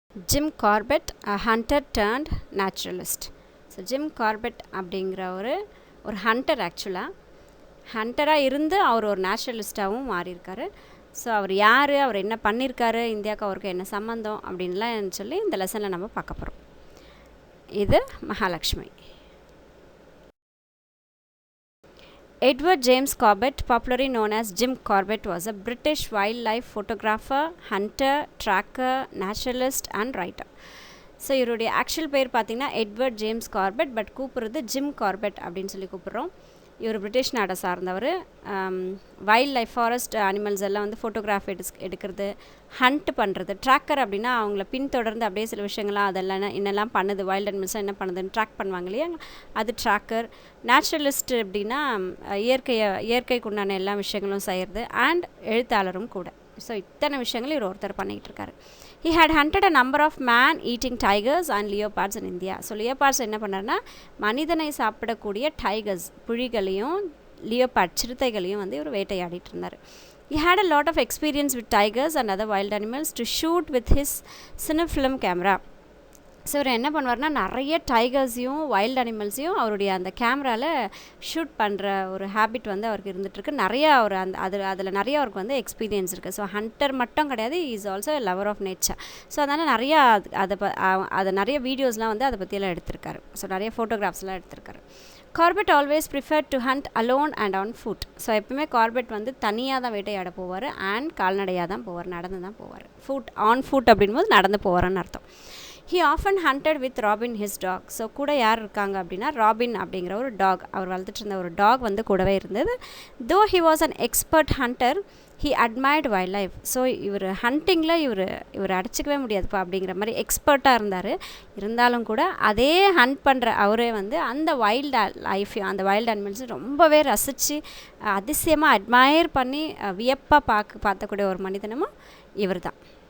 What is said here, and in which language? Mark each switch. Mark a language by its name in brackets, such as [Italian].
[English] Jim Corbett a hunter turned naturalist. [Tamil] So Jim Corbett அப்படிங்கிற ஒரு Hunter, ஆக்சுவலாக ஹண்டராக இருந்து அவர் ஒரு நேச்சுரலிஸ்ட்டாகவும் மாறியிருக்காரு. ஸோ அவர் யார், அவர் என்ன பண்ணியிருக்காரு, இந்தியாவுக்கு அவருக்கு என்ன சம்மந்தம் அப்படின்லாம் சொல்லி இந்த லெசனில் நம்ம பார்க்க போகிறோம். இது Mahalakshmi. [English] Edward James Corbett, popularly known as Jim Corbett, was a British wildlife photographer, hunter, tracker, naturalist and writer. [Tamil] So இவருடைய ஆக்சுவல் பேர் பார்த்திங்கன்னா Edward James carpet, but கூப்பிட்றது Jim Corbett அப்படின்னு சொல்லி கூப்பிட்றோம். இவர் பிரிட்டிஷ் நாட்டை சார்ந்தவர். வைல்ட் லைஃப், ஃபாரஸ்ட் அனிமல்ஸ் எல்லாம் வந்து ஃபோட்டோகிராஃப் எடுக்கிறது, ஹண்ட் பண்ணுறது. ட்ராக்கர் அப்படின்னா அவங்கள பின்தொடர்ந்து அப்படியே சில விஷயங்கள்லாம் அதெல்லாம் என்னெல்லாம் பண்ணுது, வைல்ட் அனிமல்ஸ்லாம் என்ன பண்ணுதுன்னு ட்ராக் பண்ணுவாங்க இல்லையா, அது ட்ராக்கர். நேச்சுரலிஸ்ட் அப்படின்னா இயற்கைக்கு உண்டான எல்லா விஷயங்களும் செய்கிறது. அண்ட் எழுத்தாளரும் கூட. ஸோ இத்தனை விஷயங்கள் இவர் ஒருத்தர் பண்ணிகிட்டு இருக்காரு. [English] He had hunted a number of man-eating tigers and leopards in India. [Tamil] So leopards என்ன பண்ணார்னா, மனிதனை சாப்பிடக்கூடிய டைகர்ஸ், புலிகளையும் லியோபார்ட் சிறுத்தைகளையும் வந்து இவர் வேட்டையாடிட்டு இருந்தார். [English] He had a lot of experience with tigers and other wild animals to shoot with his cinefilm camera. [Tamil] So இவர் என்ன பண்ணுவார்னா, நிறைய டைகர்ஸையும் வைல்ட் அனிமல்ஸையும் அவருடைய அந்த கேமராவில் ஷூட் பண்ணுற ஒரு ஹேபிட் வந்து அவருக்கு இருந்துகிட்ருக்கு. நிறைய அவர் அதில் நிறைய அவருக்கு வந்து எக்ஸ்பீரியன்ஸ் இருக்குது. ஸோ ஹண்டர் மட்டும் கிடையாது, [English] Is also lover of nature. [Tamil] So அதனால் நிறையா அதை நிறைய வீடியோஸ்லாம் வந்து அதை பற்றியெல்லாம் எடுத்திருக்காரு. ஸோ நிறைய ஃபோட்டோகிராஃப்ஸ்லாம் எடுத்திருக்காரு. [English] Corbett always prefer to hunt alone and on foot. [Tamil] So எப்பவுமே கார்பெட் வந்து தனியாக தான் வேட்டையாட போவார், அண்ட் கால்நடையாக தான் போவார், நடந்து தான் போவார். ஆன் ஃபுட் அப்படின்போது நடந்து போவார்னு அர்த்தம். [English] He often hunted with Robin, his dog. [Tamil] So கூட யார் இருக்காங்க அப்படின்னா, ராபின் அப்படிங்கிற ஒரு டாக், அவர் வளர்த்துட்டு இருந்த ஒரு டாக் வந்து கூடவே இருந்தது. [English] Though he was an expert hunter, he admired wildlife. [Tamil] So இவர் ஹண்டிங்கில் இவர் அடிச்சிக்கவே முடியாதுப்பா அப்படிங்கிற மாதிரி எக்ஸ்பர்ட்டாக இருந்தார். இருந்தாலும் கூட அதே ஹண்ட் பண்ணுற அவரே வந்து அந்த வைல்டு லைஃப்பையும் அந்த வைல்டு அனிமல்ஸும் ரொம்பவே ரசித்து அதிசயமாக அட்மயர் பண்ணி வியப்பாக பார்த்தக்கூடிய ஒரு மனிதனமும் இவர் தான்.